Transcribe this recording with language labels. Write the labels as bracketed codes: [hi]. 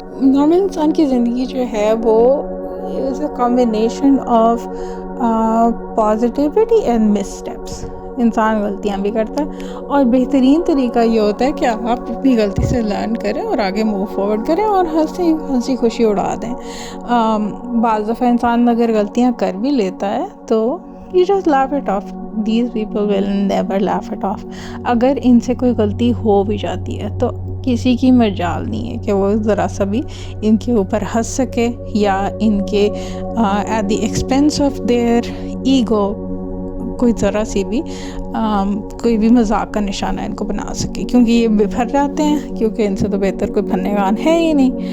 [hi] Normal इंसान की ज़िंदगी जो है वो [en] Is a combination of positivity and missteps. [hi] इंसान गलतियाँ भी करता है, और बेहतरीन तरीका ये होता है कि आप अपनी गलती से लर्न करें और आगे मूव फॉरवर्ड करें और हंसी खुशी उड़ा दें। बाज़ दफ़ा इंसान अगर गलतियाँ कर भी लेता है तो [en] you just laugh it off. These people will never laugh it off. [hi] अगर इनसे कोई गलती हो भी जाती है तो किसी की मजाल नहीं है कि वो ज़रा सा भी इनके ऊपर हंस सके या इनके [en] at the expense of their ego [hi] कोई ज़रा सी भी कोई भी मजाक का निशाना इनको बना सके, क्योंकि ये बिफर जाते हैं, क्योंकि इनसे तो बेहतर कोई फन्ने खान है ही नहीं।